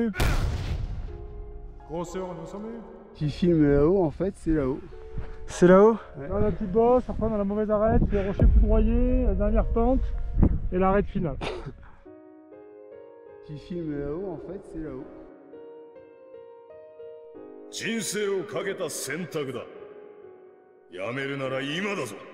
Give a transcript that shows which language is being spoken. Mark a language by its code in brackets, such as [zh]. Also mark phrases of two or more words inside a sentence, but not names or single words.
[fr] Grosseur, on est au sommet. Tu filmes là-haut, en fait, c'est là-haut. C'est là-haut? Ouais. Là, la petite bosse, après on a la mauvaise arête, les rochers foudroyés, la dernière pente et l'arête finale. Tu filmes là-haut, en fait, c'est là-haut. [ja] 人生をかけた選択だ。やめるなら今だぞ。